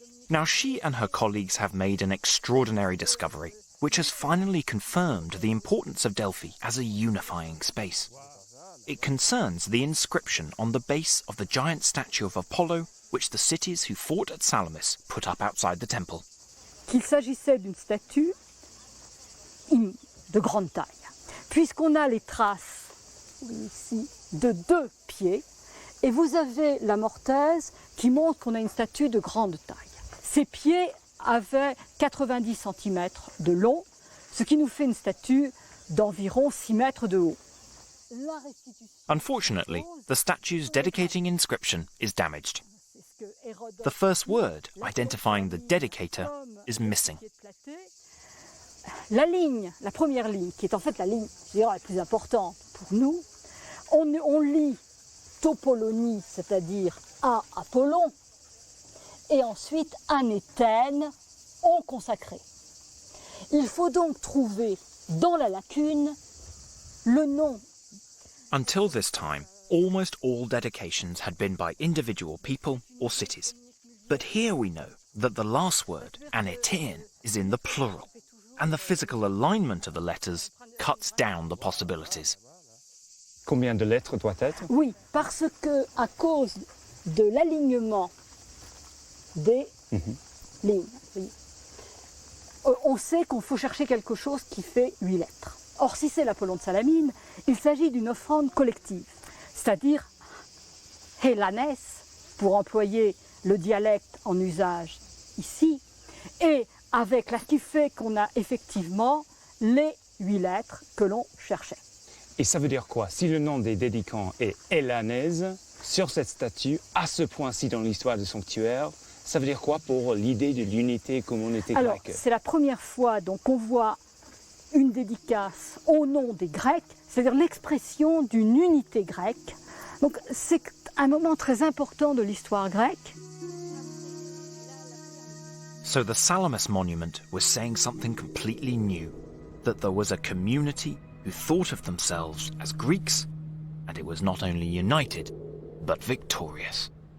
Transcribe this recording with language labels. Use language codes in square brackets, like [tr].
[en] Now she and her colleagues have made an extraordinary discovery, which has finally confirmed the importance of Delphi as a unifying space. It concerns the inscription on the base of the giant statue of Apollo, which the cities who fought at Salamis put up outside the temple. [fr] Qu'il s'agissait d'une statue de grande taille, puisqu'on a les traces ici de 2 pieds, et vous avez la mortaise qui montre qu'on a une statue de grande taille. Ces pieds avaient 90 cm de long, ce qui nous fait une statue d'environ 6 mètres de haut. [en] Unfortunately, the statue's dedicating inscription is damaged. The first word identifying the dedicator is missing. [fr] La ligne, la première ligne, qui est en fait la ligne la plus importante pour nous, on lit topolonie, c'est-à-dire à Apollon, et ensuite anéthène, on consacré. Il faut donc trouver dans la lacune le nom. [en] Until this time, almost all dedications had been by individual people or cities. But here we know that the last word, anéthène, is in the plural, and the physical alignment of the letters cuts down the possibilities. [fr] Combien de lettres doit être? Oui, parce que à cause de l'alignement des lignes, on sait qu'on faut chercher quelque chose qui fait 8 lettres. Or, si c'est l'Apollon de Salamine, il s'agit d'une offrande collective, c'est-à-dire hélanès, pour employer le dialecte en usage ici, et avec ce qui fait qu'on a effectivement les 8 lettres que l'on cherchait. Et ça veut dire quoi? Si le nom des dédicants est hélanèse, sur cette statue, à ce point-ci dans l'histoire du sanctuaire, ça veut dire quoi pour l'idée de l'unité communauté grecque? Alors, c'est la première fois qu'on voit une dédicace au nom des Grecs, c'est-à-dire l'expression d'une unité grecque. Donc, c'est un moment très important de l'histoire grecque. [en] So the Salamis monument was saying something completely new, that there was a community who thought of themselves as Greeks, and it was not only united, but victorious.